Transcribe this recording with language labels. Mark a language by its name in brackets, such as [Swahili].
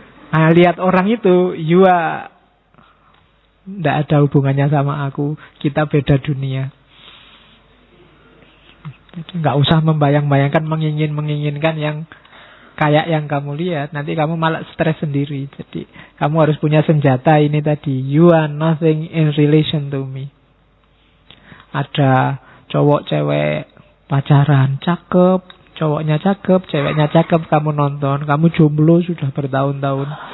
[Indonesian] Nah, lihat orang itu, [English] you are [Indonesian] tidak ada hubungannya sama aku. Kita beda dunia. Jadi nggak usah membayang-bayangkan, menginginkan yang kayak yang kamu lihat. Nanti kamu malah stres sendiri. Jadi kamu harus punya senjata ini tadi. [English] You are nothing in relation to me. [Indonesian] Ada cowok cewek pacaran cakep, cowoknya cakep, ceweknya cakep, kamu nonton, kamu jomblo sudah bertahun-tahun.